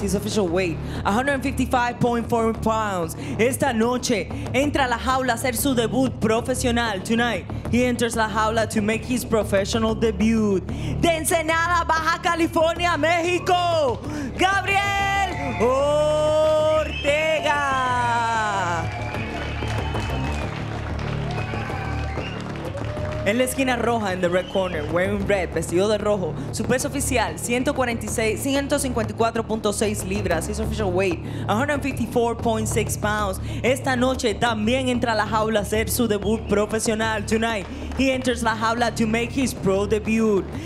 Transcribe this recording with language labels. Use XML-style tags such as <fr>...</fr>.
<en>His official weight, 155.4 pounds.</en> <es>Esta noche entra a la jaula a hacer su debut profesional.</es> <en>Tonight, he enters la jaula to make his professional debut.</en> <es>De Ensenada, Baja California, México, Gabriel Ortega. En la esquina roja, en</es> <en>the red corner, wearing red,</en> <es>vestido de rojo. Su peso oficial, 154.6 libras.</es> <en>His official weight, 154.6 pounds.</en> <es>Esta noche también entra a la jaula a hacer su debut profesional.</es> <en>Tonight, he enters la jaula to make his pro debut.</en>